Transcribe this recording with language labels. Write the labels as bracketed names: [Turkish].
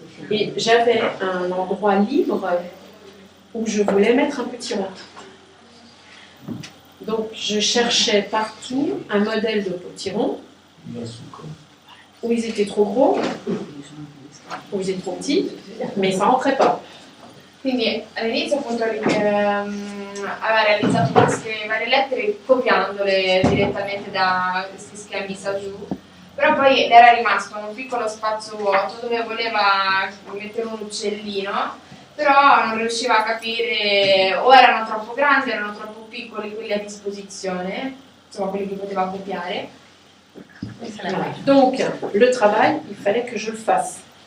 [French] Et j'avais un endroit libre où je voulais mettre un potiron. Donc je cherchais partout un modèle de potiron où ils étaient trop gros, où ils étaient trop petits, mais ça rentrait pas. [Italian] quindi all'inizio appunto aveva realizzato queste varie lettere copiandole direttamente da questi schemi Sajou, però poi le era rimasto un piccolo spazio vuoto dove voleva mettere un uccellino, però non riusciva a capire, o erano troppo grandi, erano troppo piccoli quelli a disposizione, insomma quelli che poteva copiare. [French] Donc le travail, il fallait que je le fasse.